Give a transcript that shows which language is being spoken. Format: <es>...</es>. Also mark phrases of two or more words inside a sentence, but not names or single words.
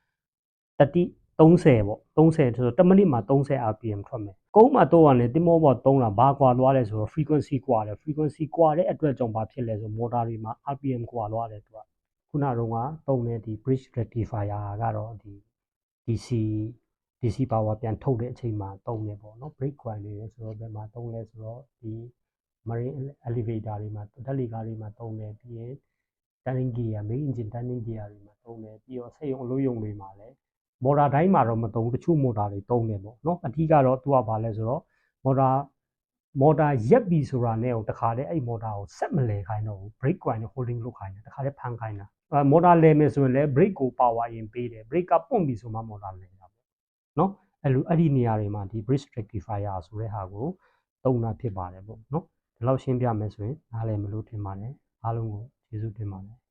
<my>30 ပေါ့30ဆိုတော့တစ်မိနစ်မှာ30 rpm ထွက်မယ်ကုန်းမှာတော့ရတယ်တင်မောပေါ်သုံးတာဘာကွာသွားလဲဆိုတော့ frequency ကွာတယ် frequency ကွာတဲ့အတွက်ကြောင့်ဘာဖြစ်လဲဆိုမော်တာတွေမှာ rpm ကွာသွားတယ်သူကခုနတုန်းကသုံးတဲ့ဒီ</my> <en>bridge rectifier</en> <my>ကတော့ဒီ</my> <en>DC power</en> <my>ပြန်ထုတ်တဲ့အချိန်မှာသုံးတယ်ပေါ့နော်</my> <en>break point</en> <my>တွေဆိုတော့ဘယ်မှာသုံးလဲဆိုတော့ဒီ</my> <en>marine elevator</en> <my>တွေမှာဓာတ်လေကားတွေ မှာသုံးတယ်ပြီးရင်</my> <en>turning gear main engine turning gear</en> <my>တွေမှာသုံးတယ်ပြီးတော့စက်ရုံအလုပ်ရုံတွေမှာ လည်းမော်တာတိုင်းမှာတော့မသုံးတချို့မော်တာတွေသုံးတယ်ပေါ့နော်အထူးကတော့သူကဘာလဲဆိုတော့မော်တာမော်တာရက်ပြီဆိုတာနဲ့တခါတည်းအဲ့မော်တာကိုဆက်မလဲခိုင်းတော့ဘူး</my> <en>brake coin</en> <my>နဲ့ holding လုပ်ခိုင်းတယ်တခါတည်းဖမ်းခိုင်းတာမော်တာလဲမယ်ဆိုရင်လည်း brake ကို power ရင်ပေးတယ် brake ကပွန့်ပြီဆိုမှမော်တာလဲတာပေါ့နော်အဲ့ဒီနေရာတွေမှာဒီ</my> <en>brake rectifier</en> <my>ဆိုတဲ့ဟာကိုသုံးတာဖြစ်ပါတယ်ပေါ့နော်ဒီလောက်ရှင်းပြမယ်ဆိုရင်နားလည်မလို့ထင်ပါတယ်အားလုံးကိုကျေးဇူးတင်ပါတယ်</my>